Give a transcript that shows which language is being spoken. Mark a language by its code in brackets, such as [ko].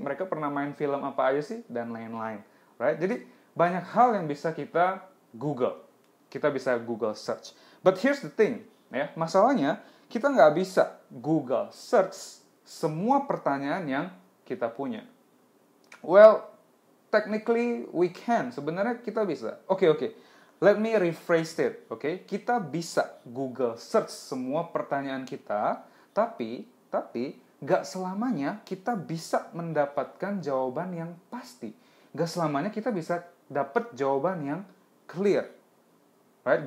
[id] Mereka pernah main film apa aja sih? Dan lain-lain. Right? Jadi banyak hal yang bisa kita Google. Kita bisa Google search. [en] But here's the thing. [id] Ya, masalahnya kita nggak bisa Google search semua pertanyaan yang kita punya. [en] Well, technically we can. [id] Sebenarnya kita bisa. Oke. [en] Let me rephrase it. [id] Oke, kita bisa Google search semua pertanyaan kita, tapi nggak selamanya kita bisa mendapatkan jawaban yang pasti. Nggak selamanya kita bisa dapat jawaban yang clear. Right?